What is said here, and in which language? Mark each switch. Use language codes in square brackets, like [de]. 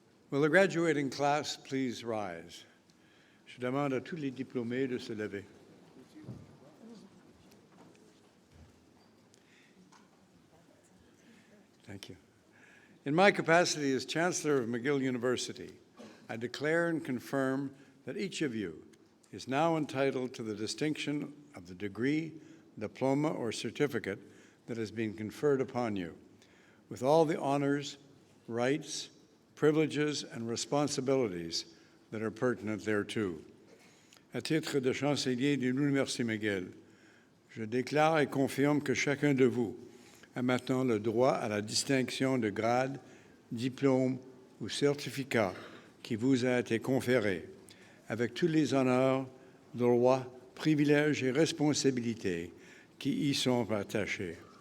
[en] Will the graduating class please rise? [fr] Je demande à tous les diplômés de se lever. [en] Thank you. In my capacity as Chancellor of McGill University, I declare and confirm that each of you is now entitled to the distinction of the degree, diploma, or certificate that has been conferred upon you, with all the honors, rights, privileges, and responsibilities that are pertinent thereto. [fr] À titre de chancelier de l'Université McGill, je déclare et confirme que chacun de vous a maintenant le droit à la distinction de grade, diplôme ou certificat qui vous a été conféré, avec tous les honneurs, droits, privilèges et responsabilités qui y sont attachés.